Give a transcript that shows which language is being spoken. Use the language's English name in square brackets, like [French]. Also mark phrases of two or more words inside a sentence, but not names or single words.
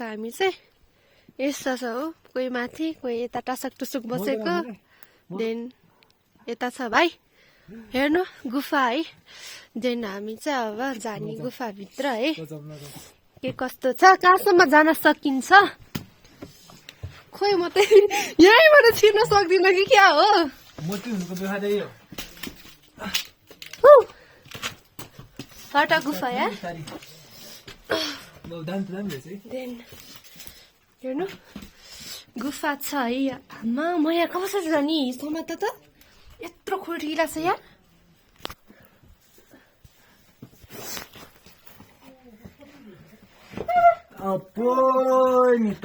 [Nepali] हामी चाहिँ यस्तो छ हो कोही माथि कोही यता टसक टुसुक बसेको देन यता छ भाइ हेर्नु गुफा है देन हामी चाहिँ अब जाने गुफाभित्र है के कस्तो छ कहाँसम्म जान सकिन्छ खोइ म त यहीँबाट छिर्न सक्दिनँ कि क्या हो हटा गुफा यार देन हेर्नु गुफा छ है आमा म यहाँ कसरी जाने समात त यत्रो खोटिरहेछ यार नि त